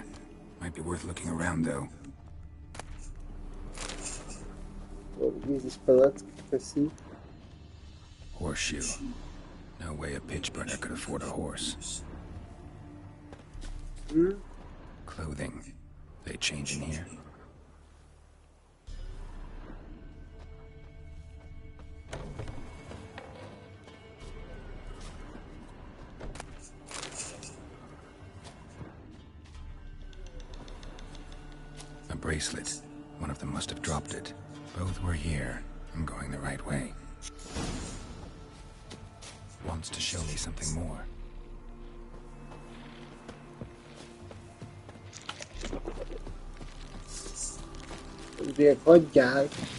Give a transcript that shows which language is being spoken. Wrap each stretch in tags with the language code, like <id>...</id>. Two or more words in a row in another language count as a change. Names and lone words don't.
<en>Might be worth looking around, though.</en> <hu>Vízis palack, köszi.</hu> <en>Horseshoe. No way a pitch burner could afford a horse. Clothing. They change in here? A bracelet. One of them must have dropped it. Both were here. I'm going the right way. Wants to show me something more.</en> <hu>Ugye, hagyjál!</hu>